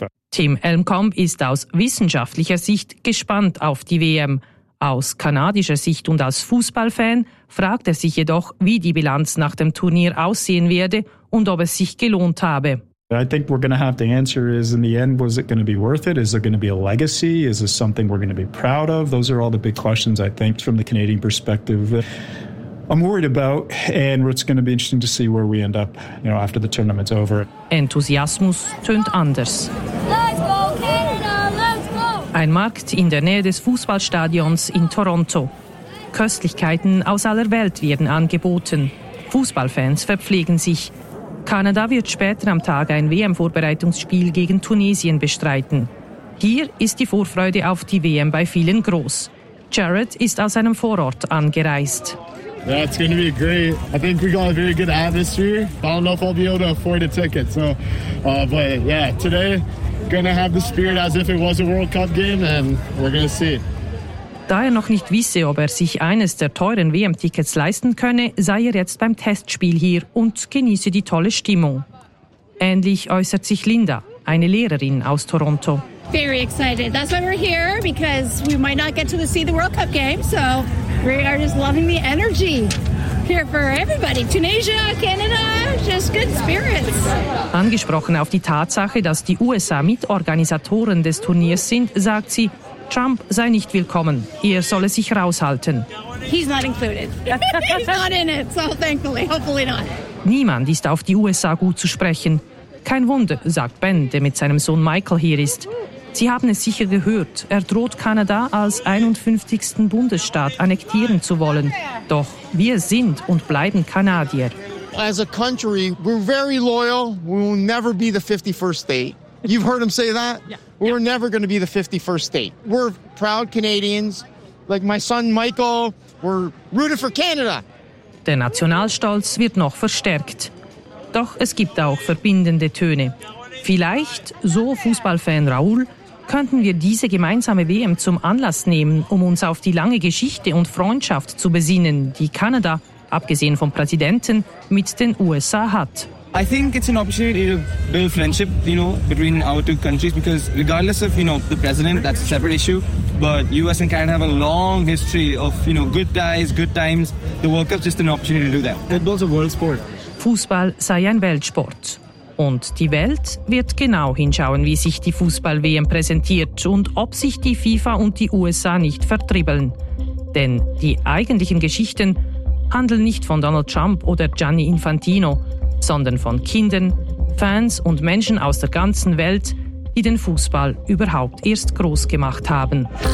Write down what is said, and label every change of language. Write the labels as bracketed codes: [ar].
[de] Tim Elmkamp ist aus wissenschaftlicher Sicht gespannt auf die WM. Aus kanadischer Sicht und als Fußballfan fragt er sich jedoch, wie die Bilanz nach dem Turnier aussehen werde und ob es sich gelohnt habe. [en] I think we're going to have to answer is in the end, was it going to be worth it? Is there going to be a legacy? Is this something we're going to be proud of? Those are all the big questions, I think, from the Canadian perspective. I'm worried about, and it's going to be interesting to see where we end up, you know, after the tournament's over. [de] Enthusiasmus tönt anders. [en] Let's go, Canada! Let's go! [de] Ein Markt in der Nähe des Fußballstadions in Toronto. Köstlichkeiten aus aller Welt werden angeboten. Fußballfans verpflegen sich. Kanada wird später am Tag ein WM-Vorbereitungsspiel gegen Tunesien bestreiten. Hier ist die Vorfreude auf die WM bei vielen groß. Jared ist aus einem Vorort angereist. [en] That's going to be great. I think we got a very good atmosphere. I don't know if I'll be able to afford a ticket. So, today, going to have the spirit as if it was a World Cup game, and we're going to see. [de] Da er noch nicht wisse, ob er sich eines der teuren WM-Tickets leisten könne, sei er jetzt beim Testspiel hier und genieße die tolle Stimmung. Ähnlich äußert sich Linda, eine Lehrerin aus Toronto. [en] Very excited. That's why we're here, because we might not get to see the World Cup game. So we are just loving the energy here for everybody. Tunisia, Canada, just good spirits. [de] Angesprochen auf die Tatsache, dass die USA Mitorganisatoren des Turniers sind, sagt sie, Trump sei nicht willkommen. Er solle sich raushalten. [en] He's not included. He's not in it, so thankfully, hopefully not. [de] Niemand ist auf die USA gut zu sprechen. Kein Wunder, sagt Ben, der mit seinem Sohn Michael hier ist. Sie haben es sicher gehört, er droht Kanada als 51. Bundesstaat annektieren zu wollen. Doch wir sind und bleiben Kanadier. [en] As a country, we're very loyal. We will never be the 51st state. You've heard him say that? Yeah. We're never going to be the 51st state. We're proud Canadians. Like my son Michael, we're rooted for Canada. [de] Der Nationalstolz wird noch verstärkt. Doch es gibt auch verbindende Töne. Vielleicht, so Fußballfan Raoul, könnten wir diese gemeinsame WM zum Anlass nehmen, um uns auf die lange Geschichte und Freundschaft zu besinnen, die Kanada, abgesehen vom Präsidenten, mit den USA hat. [en] I think it's an opportunity to build friendship, you know, between our two countries, because regardless of, you know, the president, that's a separate issue, but US and Canada have a long history of, you know, good guys, good times. The World Cup is just an opportunity to do that. It builds a world sport. [de] Fußball sei ein Weltsport. Und die Welt wird genau hinschauen, wie sich die Fußball-WM präsentiert und ob sich die FIFA und die USA nicht vertribbeln. Denn die eigentlichen Geschichten handeln nicht von Donald Trump oder Gianni Infantino, sondern von Kindern, Fans und Menschen aus der ganzen Welt, die den Fußball überhaupt erst groß gemacht haben.